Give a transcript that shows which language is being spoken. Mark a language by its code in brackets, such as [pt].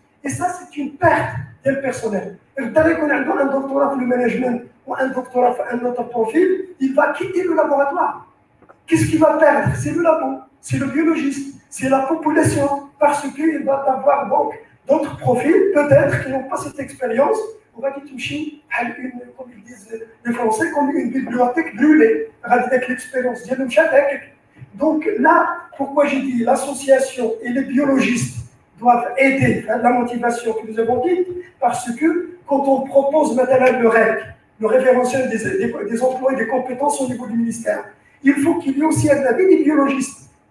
[fr] Et ça, c'est une perte d'un personnel. Vous savez qu'on a un doctorat pour le management ou un doctorat pour un autre profil, il va quitter le laboratoire. Qu'est-ce qu'il va perdre? C'est le labo, c'est le biologiste, c'est la population, parce qu'il va avoir donc d'autres profils, peut-être, qui n'ont pas cette expérience [ar] وغادي تمشي بحال [fr] comme ils disent les Français, comme une bibliothèque brûlée. [ar] غادي داك l'expérience ديالو مشات هكاك. [fr] Donc là, pourquoi j'ai dit l'association et les biologistes doivent aider la motivation que nous avons dit, parce que quand on propose maintenant le REC, le référentiel des emplois et des compétences au niveau du ministère, il faut qu'il y ait aussi un avis des biologistes.